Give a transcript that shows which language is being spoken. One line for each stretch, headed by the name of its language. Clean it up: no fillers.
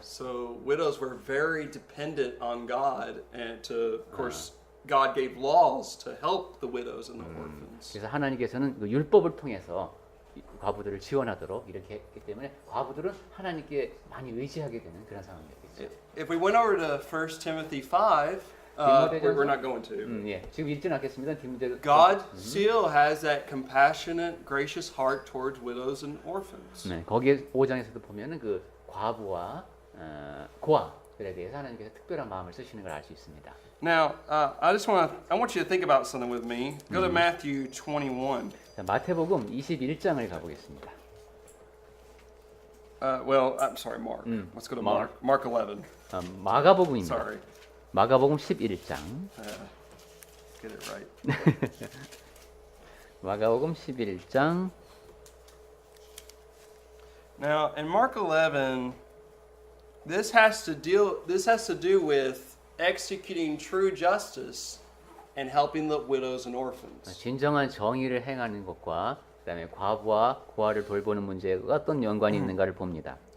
English: So widows were very dependent on God, and of course, God gave laws to help the widows and the orphans.
Korean: 그래서 하나님께서는 그 율법을 통해서 이 과부들을 지원하도록 이렇게 했기 때문에 과부들은 하나님께 많이 의지하게 되는 그런 상황이었겠죠.
English: If we went over to 1 Timothy 5, we're not going to.
Korean: 예, 지금 읽진 않겠습니다. 디모데
English: God still has that compassionate, gracious heart towards widows and orphans.
Korean: 네, 거기에 5장에서도 보면은 그 과부와 고아들에 대해서 하나님께서 특별한 마음을 쓰시는 걸 알 수 있습니다.
English: Now, I want you to think about something with me. Go to Matthew 21.
Korean: 자, 마태복음 21장을 가보겠습니다.
English: I'm sorry, Mark. Let's go to Mark. Mark 11.
Korean: 마가복음입니다.
English: Sorry.
Korean: 마가복음 11장.
English: Get it right.
Korean: 마가복음 11장.
English: Now, in Mark 11, this has to do with executing true justice and helping the widows and orphans.
Korean: 진정한 정의를 행하는 것과 그다음에 과부와 고아를 돌보는 문제에 어떤 연관이 있는가를 봅니다.